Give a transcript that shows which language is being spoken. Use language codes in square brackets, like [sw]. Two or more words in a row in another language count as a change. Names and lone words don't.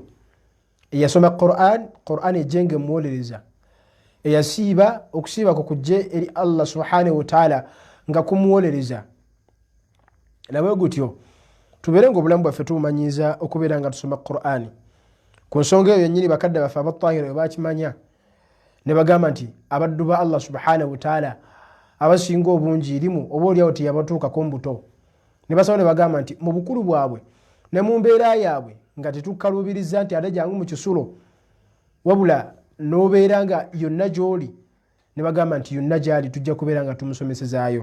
[lg] Eyasoma Qur'an ejjenge muwolereza, eyasiiba okusiiba kukujje eri Allah [ar] سبحانه وتعالى [lg] nga kumuwolereza. Nabwe gutyo tubeere nga obulamu bwaffe tubumanyiza okubeera nga tusoma Qur'ani. Ku nsonga eyo yennyini bakadde baffe abattahira bakimanya ne bagamba nti abaddu ba Allah [ar] سبحانه وتعالى [lg] abasinga obungi irimu oba oliawo teyabatuukako mbuto, ne basaba ne bagamba nti mu bukulu bwabwe ne mu mbeera yaabwe nga tetukkaluubiriza nti ate jangu mu kisulo, wabula n'obeera nga yonna gy'oli, ne bagamba nti yonna gy'ali tujja kubeera nga tumusomesezaayo.